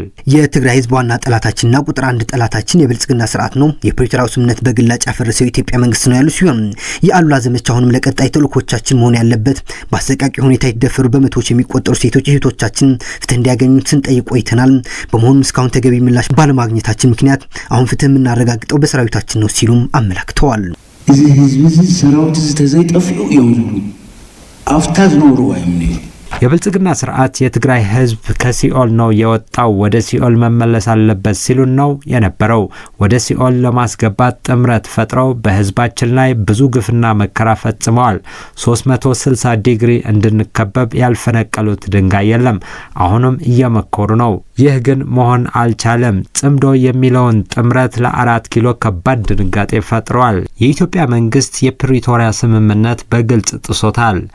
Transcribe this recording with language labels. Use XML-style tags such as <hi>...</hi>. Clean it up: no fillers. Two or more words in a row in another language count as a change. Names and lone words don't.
<am>የትግራይ ህዝብ ዋና ጠላታችንና ቁጥር 1 ጠላታችን የብልጽግና ስርዓት ነው። የፕሪቶሪያው ስምምነት በግላጭ ያፈረሰው የኢትዮጵያ መንግስት ነው ያሉ ሲሆን የአሉላ ዘመቻ አሁንም ለቀጣይ ተልእኮቻችን መሆን ያለበት በአሰቃቂ ሁኔታ የተደፈሩ በመቶዎች የሚቆጠሩ ሴቶች እህቶቻችን ፍትህ እንዲያገኙ ስንጠይቅ ቆይተናል። በመሆኑም እስካሁን ተገቢ ምላሽ ባለማግኘታችን ምክንያት አሁን ፍትህ የምናረጋግጠው በሰራዊታችን ነው ሲሉም አመላክተዋል።</am> <ti>እዚ ህዝብ ሰራዊት ተዘይጠፍዩ እዮም አፍታ ዝኖሩ ወይም</ti> <am>የብልጽግና ስርዓት የትግራይ ህዝብ ከሲኦል ነው የወጣው፣ ወደ ሲኦል መመለስ አለበት ሲሉ ነው የነበረው። ወደ ሲኦል ለማስገባት ጥምረት ፈጥረው በህዝባችን ላይ ብዙ ግፍና መከራ ፈጽመዋል። 360 ዲግሪ እንድንከበብ ያልፈነቀሉት ድንጋይ የለም። አሁንም እየመከሩ ነው። ይህ ግን መሆን አልቻለም። ጽምዶ የሚለውን ጥምረት ለ4 ኪሎ ከባድ ድንጋጤ ፈጥሯል። የኢትዮጵያ መንግስት የፕሪቶሪያ ስምምነት በግልጽ ጥሶታል።</am>